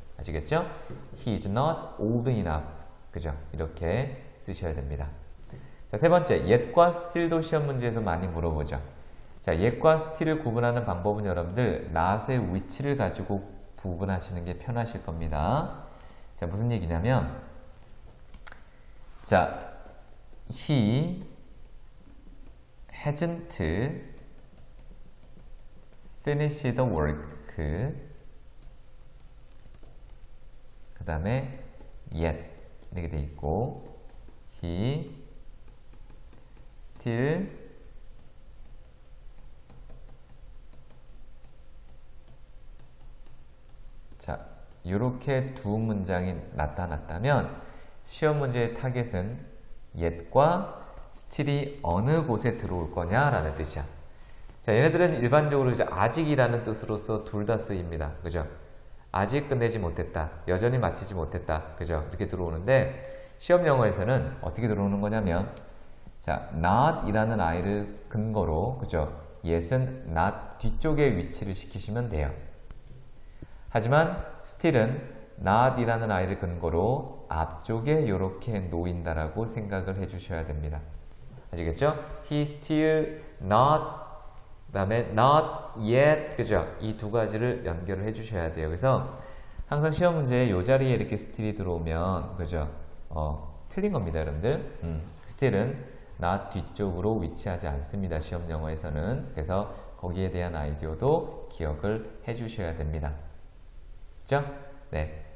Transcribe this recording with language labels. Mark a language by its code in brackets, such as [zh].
[ko] 아시겠죠? [en] He is not old enough. [ko] 그죠? 이렇게 쓰셔야 됩니다. 자, 세 번째, yet과 still도 시험 문제에서 많이 물어보죠. 자, yet과 still을 구분하는 방법은 여러분들 not의 위치를 가지고 구분하시는 게 편하실 겁니다. 자, 무슨 얘기냐면 자, [en] he hasn't finished the work. [ko] 그 다음에 yet 이렇게 돼 있고 he still 자, 이렇게 두 문장이 나타났다면 시험 문제의 타겟은 yet과 still이 어느 곳에 들어올 거냐라는 뜻이야. 자, 얘네들은 일반적으로 이제 아직이라는 뜻으로서 둘 다 쓰입니다. 그죠? 아직 끝내지 못했다. 여전히 마치지 못했다. 그죠? 이렇게 들어오는데 시험 영어에서는 어떻게 들어오는 거냐면 자, not 이라는 아이를 근거로 그죠? yet은 not 뒤쪽에 위치를 시키시면 돼요. 하지만 still은 not 이라는 아이를 근거로 앞쪽에 이렇게 놓인다라고 생각을 해주셔야 됩니다. 아시겠죠? [en] He still not [ko] 그 다음에 [en] not yet [ko] 그죠? 이 두 가지를 연결을 해주셔야 돼요. 그래서 항상 시험 문제에 이 자리에 이렇게 still이 들어오면 그죠? 틀린 겁니다, 여러분들. still은 not 뒤쪽으로 위치하지 않습니다. 시험 영어에서는. 그래서 거기에 대한 아이디어도 기억을 해주셔야 됩니다. 그죠? 네.